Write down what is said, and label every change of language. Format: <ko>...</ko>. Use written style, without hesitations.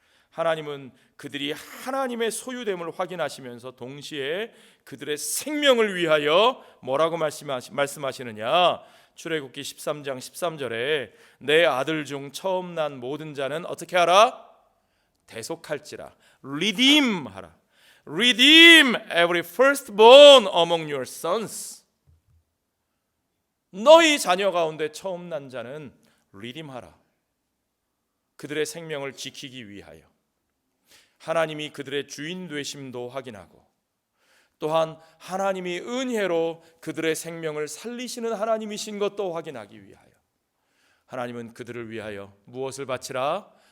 <ko>하나님은 그들이 하나님의 소유됨을 확인하시면서 동시에 그들의 생명을 위하여 뭐라고 말씀하시느냐? 출애굽기 13장 13절에 내 아들 중 처음 난 모든 자는 어떻게 하라? 대속할지라. Redeem 하라.</ko> <en>Redeem every firstborn among your sons.</en> <ko>너희 자녀 가운데 처음 난 자는 redeem하라. 그들의 생명을 지키기 위하여. 하나님이 그들의 주인 되심도 확인하고, 또한 하나님이 은혜로 그들의 생명을 살리시는 하나님이신 것도 확인하기 위하여 하나님은 그들을 위하여 무엇을 바치라?</ko>